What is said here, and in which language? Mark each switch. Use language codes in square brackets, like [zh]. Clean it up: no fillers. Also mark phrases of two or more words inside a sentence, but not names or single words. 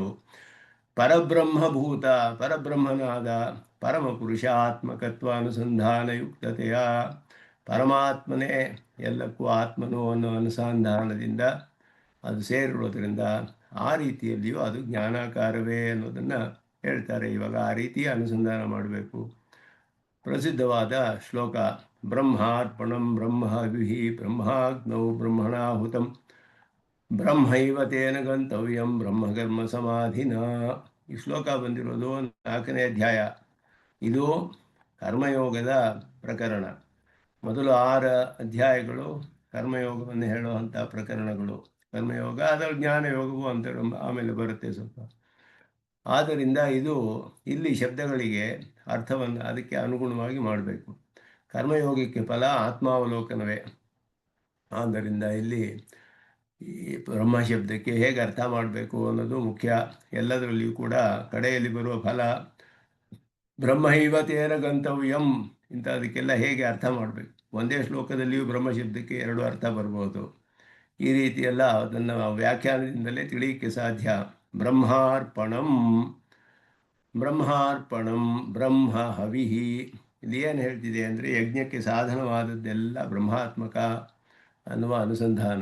[kn] ಪರಬ್ರಹ್ಮಭೂತ ಪರಬ್ರಹ್ಮನಾದ ಪರಮಪುರುಷಾತ್ಮಕತ್ವಾನುಸಂಧಾನಯುಕ್ತತೆಯ ಪರಮಾತ್ಮನೇ ಎಲ್ಲಕ್ಕೂ ಆತ್ಮನು ಅನ್ನೋ ಅನುಸಂಧಾನದಿಂದ ಅದು ಸೇರಿರೋದ್ರಿಂದ ಆ ರೀತಿಯಲ್ಲಿಯೂ ಅದು ಜ್ಞಾನಾಕಾರವೇ ಅನ್ನೋದನ್ನು ಹೇಳ್ತಾರೆ. ಇವಾಗ ಆ ರೀತಿಯ ಅನುಸಂಧಾನ ಮಾಡಬೇಕು. ಪ್ರಸಿದ್ಧವಾದ ಶ್ಲೋಕ, [sa] ಬ್ರಹ್ಮಾರ್ಪಣಂ ಬ್ರಹ್ಮಹವಿಃ ಬ್ರಹ್ಮಾಗ್ನೌ ಬ್ರಹ್ಮಣಾಹುತಂ ಬ್ರಹ್ಮೈವ ತೇನ ಗಂತವ್ಯಂ ಬ್ರಹ್ಮಕರ್ಮ ಸಮಾಧಿನ. [kn] ಈ ಶ್ಲೋಕ ಬಂದಿರೋದು 4ನೇ ಅಧ್ಯಾಯ. ಇದು ಕರ್ಮಯೋಗದ ಪ್ರಕರಣ. ಮೊದಲು 6 ಅಧ್ಯಾಯಗಳು ಕರ್ಮಯೋಗವನ್ನು ಹೇಳುವಂಥ ಪ್ರಕರಣಗಳು. ಕರ್ಮಯೋಗ ಅದರ ಜ್ಞಾನಯೋಗವು ಅಂತ ಆಮೇಲೆ ಬರುತ್ತೆ ಸ್ವಲ್ಪ. ಆದ್ದರಿಂದ ಇದು ಇಲ್ಲಿ ಶಬ್ದಗಳಿಗೆ ಅರ್ಥವನ್ನು ಅದಕ್ಕೆ ಅನುಗುಣವಾಗಿ ಮಾಡಬೇಕು. ಕರ್ಮಯೋಗಕ್ಕೆ ಫಲ ಆತ್ಮಾವಲೋಕನವೇ. ಆದ್ದರಿಂದ ಇಲ್ಲಿ ಈ ಬ್ರಹ್ಮ ಶಬ್ದಕ್ಕೆ ಹೇಗೆ ಅರ್ಥ ಮಾಡಬೇಕು ಅನ್ನೋದು ಮುಖ್ಯ. ಎಲ್ಲದರಲ್ಲಿಯೂ ಕೂಡ ಕಡೆಯಲ್ಲಿ ಬರುವ ಫಲ [sa] ಬ್ರಹ್ಮೈವ ತೇನ ಗಂತವ್ಯಂ [kn] ಇಂಥದಕ್ಕೆಲ್ಲ ಹೇಗೆ ಅರ್ಥ ಮಾಡಬೇಕು. ಒಂದೇ ಶ್ಲೋಕದಲ್ಲಿಯೂ ಬ್ರಹ್ಮ ಶಬ್ದಕ್ಕೆ ಎರಡು ಅರ್ಥ ಬರ್ಬೋದು. ಈ ರೀತಿಯೆಲ್ಲ ಅದನ್ನು ವ್ಯಾಖ್ಯಾನದಿಂದಲೇ ತಿಳಿಯಕ್ಕೆ ಸಾಧ್ಯ. [sa] ಬ್ರಹ್ಮಾರ್ಪಣಂ, ಬ್ರಹ್ಮಾರ್ಪಣಂ, ಬ್ರಹ್ಮ ಹವಿಹಿ. [kn] ಇಲ್ಲಿ ಏನು ಹೇಳ್ತಿದೆ ಅಂದರೆ ಯಜ್ಞಕ್ಕೆ ಸಾಧನವಾದದ್ದೆಲ್ಲ ಬ್ರಹ್ಮಾತ್ಮಕ ಅನ್ನುವ ಅನುಸಂಧಾನ.